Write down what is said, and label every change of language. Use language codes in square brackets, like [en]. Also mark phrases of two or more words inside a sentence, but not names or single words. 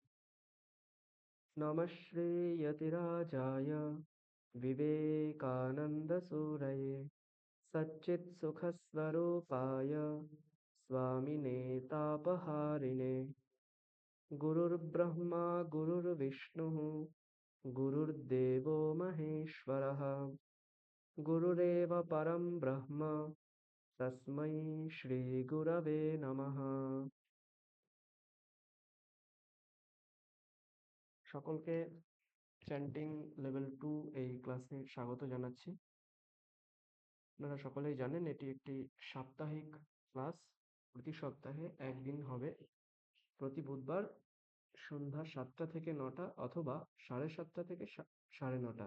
[sa] नमः श्रीयतिराजाय विवेकानन्दसूरये सच्चित्सुखस्वरूपाय स्वामिने तापहारिणे गुरुर्ब्रह्मा गुरुर्विष्णुः गुरुर्देवो महेश्वरः गुरुरेव परं ब्रह्म तस्मै श्रीगुरवे नमः। [bn] সকলকে [en] chanting level [bn] 2 এই ক্লাসে স্বাগত জানাচ্ছি। আপনারা সকলেই জানেন এটি একটি সাপ্তাহিক ক্লাস। প্রতি সপ্তাহে একদিন হবে, প্রতি বুধবার সন্ধ্যা 7টা থেকে 9টা অথবা 7:30 থেকে 9:30।